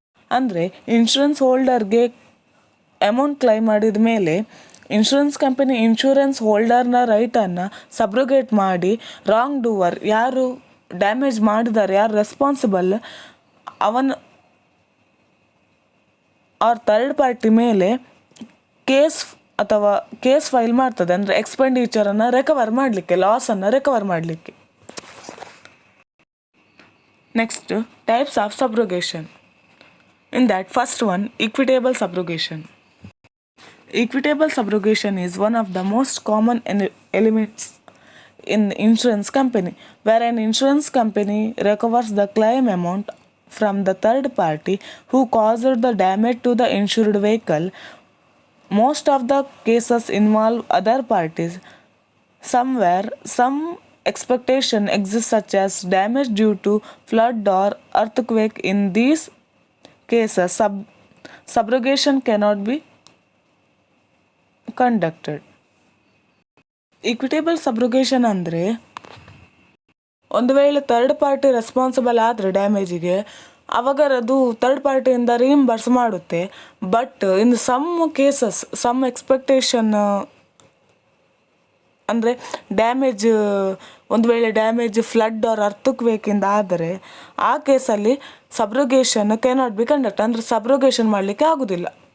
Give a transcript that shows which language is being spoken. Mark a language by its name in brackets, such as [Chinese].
[Kannada] ಅಂದರೆ insurance ಹೋಲ್ಡರ್ಗೆ amount claim ಮಾಡಿದ ಮೇಲೆ ಇನ್ಶೂರೆನ್ಸ್ ಕಂಪನಿ ಇನ್ಶೂರೆನ್ಸ್ ಹೋಲ್ಡರ್ನ ರೈಟನ್ನು ಸಬ್ರೋಗೇಟ್ ಮಾಡಿ ರಾಂಗ್ ಡೂವರ್, ಯಾರು ಡ್ಯಾಮೇಜ್ ಮಾಡಿದ್ದಾರೆ, ಯಾರು ರೆಸ್ಪಾನ್ಸಿಬಲ್ ಅವನ ಆರ್ ಥರ್ಡ್ ಪಾರ್ಟಿ ಮೇಲೆ ಕೇಸ್ ಫೈಲ್ ಮಾಡ್ತದೆ. ಅಂದರೆ ಎಕ್ಸ್ಪೆಂಡಿಚರನ್ನು ರಿಕವರ್ ಮಾಡಲಿಕ್ಕೆ, ಲಾಸನ್ನು ರಿಕವರ್ ಮಾಡಲಿಕ್ಕೆ. [English] Next types of subrogation. In that first one, equitable subrogation. Equitable subrogation is one of the most common elements in the insurance company, where an insurance company recovers the claim amount from the third party who caused the damage to the insured vehicle. Most of the cases involve other parties. Somewhere, some expectation exists such as damage due to flood or earthquake. In these cases, subrogation cannot be conducted. [Kannada] Equitable subrogation ಅಂದರೆ ಒಂದು ವೇಳೆ third party responsible ಆದರೆ ಡ್ಯಾಮೇಜಿಗೆ, ಅವಾಗ ಅದು third ಪಾರ್ಟಿಯಿಂದ ರೀಇಂಬರ್ಸ್ ಮಾಡುತ್ತೆ. [English] but in some cases, some expectation [Kannada] ಅಂದರೆ damage, ಒಂದು ವೇಳೆ ಡ್ಯಾಮೇಜ್ ಫ್ಲಡ್ ಆರ್ ಅರ್ಥಕ್ವೇಕಿಂದ ಆದರೆ ಆ ಕೇಸಲ್ಲಿ [English] subrogation cannot be conduct, [Kannada] ಅಂದರೆ ಸಬ್ರೋಗೇಷನ್ ಮಾಡಲಿಕ್ಕೆ ಆಗೋದಿಲ್ಲ.